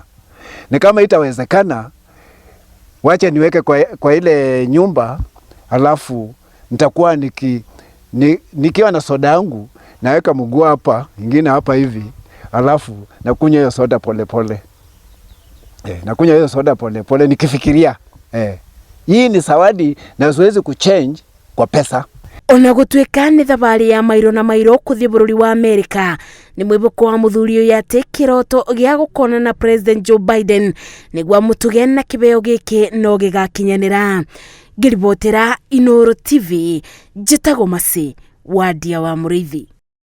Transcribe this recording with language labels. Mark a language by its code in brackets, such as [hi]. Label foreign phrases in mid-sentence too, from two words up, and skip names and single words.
[sw] Na kama itawezekana, wacha niweke kwa ile nyumba, alafu nitakuwa nikiwa na soda yangu naweka mguu hapa, ingine hapa hivi, alafu nakunywa hiyo soda pole pole. Nakunywa hiyo soda pole pole nikifikiria hii ni zawadi na siwezi kuchange kwa pesa. [ki] Ona gũtuĩka nĩ thabarĩ ya mairo na mairo kũthiĩ bũrũri wa Amerika, nĩ mwĩbũko wa mũthuri ũyũ atĩ kĩroto gĩa gũkona na President Joe Biden nĩguo mũtuge na kĩbeo gĩkĩ no gĩgakinyanĩra. Ngĩribotera Inooro TV, njĩtagwo Mercy Wandia wa Mũrĩithi.